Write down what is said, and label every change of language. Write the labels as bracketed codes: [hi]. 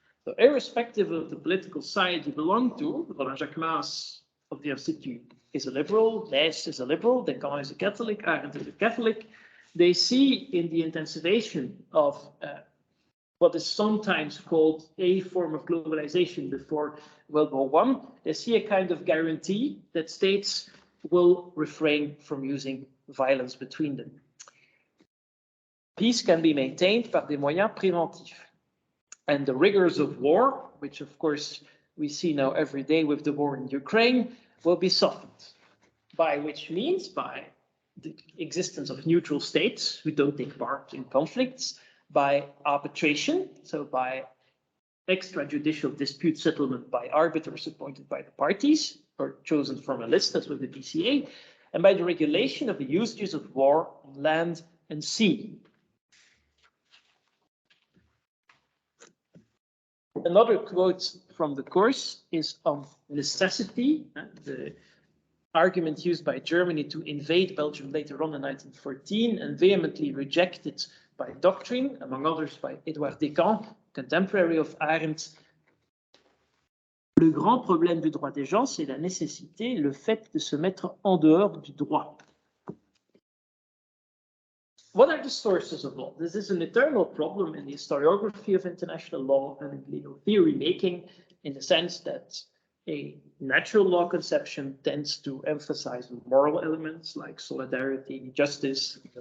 [en] So irrespective of the political side you belong to, Roland Jacquemas of the Institute is a liberal, Leys is a liberal, Descamps is a Catholic, Arendt is a Catholic, they see in the intensification of what is sometimes called a form of globalization before World War I, they see a kind of guarantee that states will refrain from using violence between them. Peace can be maintained [fr] par des moyens préventifs. [en] And the rigors of war, which of course we see now every day with the war in Ukraine, will be softened. By which means? By the existence of neutral states who don't take part in conflicts, by arbitration, so by extrajudicial dispute settlement by arbiters appointed by the parties or chosen from a list, as with the DCA, and by the regulation of the usages of war on land and sea. Another quote from the course is on necessity, the argument used by Germany to invade Belgium later on in 1914 and vehemently rejected by doctrine, among others by Edouard Descamps, contemporary of Arendt. [fr] Le grand problème du droit des gens, c'est la nécessité, le fait de se mettre en dehors du droit. [en] What are the sources of law? This is an eternal problem in the historiography of international law and in legal theory making, in the sense that a natural law conception tends to emphasize moral elements like solidarity, justice.